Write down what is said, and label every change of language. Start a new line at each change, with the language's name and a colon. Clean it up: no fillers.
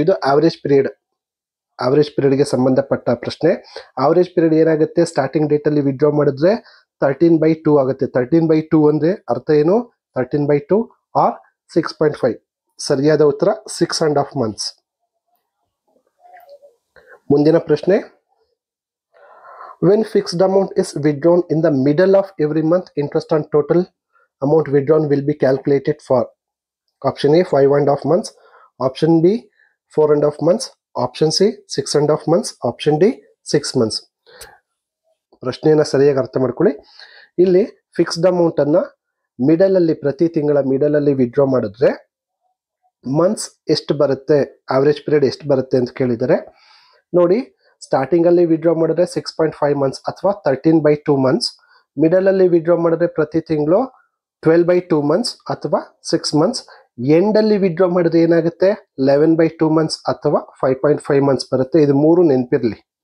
Kannada: ಇದು ಆವರೇಜ್ ಪೀರಿಯಡ್ಗೆ ಸಂಬಂಧಪಟ್ಟ ಪ್ರಶ್ನೆ. ಆವರೇಜ್ ಪೀರಿಯಡ್ ಏನಾಗುತ್ತೆ, ಸ್ಟಾರ್ಟಿಂಗ್ ಡೇಟ್ ಅಲ್ಲಿ ವಿಡ್ರಾ ಮಾಡಿದ್ರೆ 13/2 ಆಗುತ್ತೆ. 13/2 ಅಂದ್ರೆ ಅರ್ಥ ಏನು, 13/2 ಆರ್ 6.5. ಸರಿಯಾದ ಉತ್ತರ 6.5 months. ಮುಂದಿನ ಪ್ರಶ್ನೆ,
English: when fixed amount is withdrawn in the middle of every month, interest on total amount withdrawn will be calculated for option A 5.5 months, option B 4.5 months, option C 6.5 months, option D 6 months.
Kannada: ಪ್ರಶ್ನೆಯನ್ನು ಸರಿಯಾಗಿ ಅರ್ಥ ಮಾಡ್ಕೊಳ್ಳಿ. ಇಲ್ಲಿ fixed amount ಅನ್ನ middle ಅಲ್ಲಿ ಪ್ರತಿ ತಿಂಗಳ middle ಅಲ್ಲಿ ವಿಡ್ರಾ ಮಾಡಿದ್ರೆ ಮಂತ್ಸ್ ಎಷ್ಟು ಬರುತ್ತೆ, ಆವರೇಜ್ ಪೀರಿಯಡ್ ಎಷ್ಟು ಬರುತ್ತೆ ಅಂತ ಕೇಳಿದರೆ ನೋಡಿ, ಸ್ಟಾರ್ಟಿಂಗ್ ಅಲ್ಲಿ ವಿಡ್ರಾ ಮಾಡಿದ್ರೆ 6.5 months ಅಥವಾ 13/2 months, ಮಿಡಲ್ ಅಲ್ಲಿ ವಿಡ್ರಾ ಮಾಡಿದ್ರೆ ಪ್ರತಿ ತಿಂಗಳು 12/2 months ಅಥವಾ 6 months, ಎಂಡ್ ಅಲ್ಲಿ ವಿಡ್ರಾ ಮಾಡಿದ್ರೆ ಏನಾಗುತ್ತೆ 11/2 months ಅಥವಾ 5.5 months ಬರುತ್ತೆ. ಇದು ಮೂರು ನೆನಪಿರ್ಲಿ.